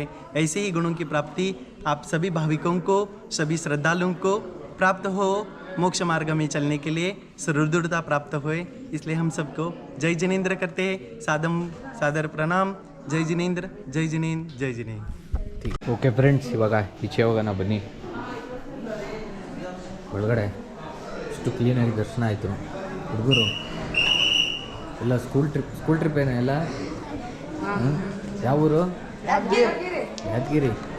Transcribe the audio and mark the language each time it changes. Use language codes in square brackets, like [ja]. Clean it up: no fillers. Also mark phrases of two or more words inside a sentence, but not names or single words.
[hi] ऐसे ही गुणों की प्राप्ति आप सभी भाविकों को, सभी श्रद्धालुओं को प्राप्त हो. मोक्ष मार्ग में चलने के लिए सुदृढ़ता प्राप्त हुए. इसलिए हम सबको जय जिनेंद्र करते हैं. सादर प्रणाम. जय जिनेंद्र, जय जिनेंद्र, जय जिनेंद्र. [en] OK friends, [kn] ಇವಾಗ ಈಚೆ ಹೋಗೋಣ ಬನ್ನಿ. ಒಳಗಡೆ ಇಷ್ಟು ಕ್ಲೀನಾಗಿ ದರ್ಶನ ಆಯಿತು. ಹುಡುಗರು ಎಲ್ಲ [en] school trip [kn] ಏನೋ ಎಲ್ಲ. ಯಾವ ಊರು? ಯಾದಗಿರಿ.